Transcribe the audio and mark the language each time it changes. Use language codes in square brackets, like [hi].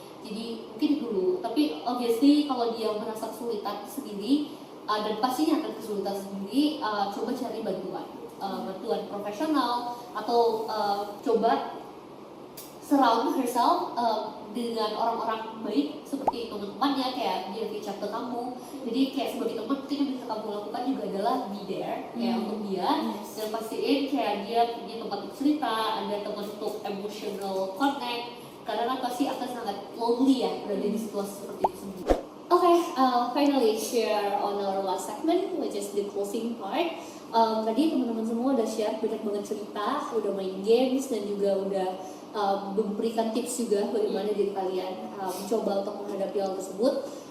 [id] Jadi mungkin dulu, tapi obviously kalau dia merasa kesulitan sendiri, dan pastinya akan kesulitan sendiri, coba cari bantuan profesional, atau coba [en] surround herself [id] dengan orang-orang baik seperti teman-temannya, kayak dia [en] reach out [id] ke kamu. Jadi kayak sebagai teman, mungkin yang bisa kamu lakukan juga adalah [en] be there [id] kayak untuk dia, dan pastiin kayak dia punya tempat untuk cerita, ada teman untuk [en] emotional connect, [id] karena kan pasti akan sangat lonely ya berada di situasi seperti itu sendiri. [en] Okay, finally share on our last segment, which is the closing part. [id] Tadi teman-teman semua udah share banyak banget cerita, udah main games, dan juga udah memberikan tips juga bagaimana diri kalian mencoba untuk menghadapi hal tersebut.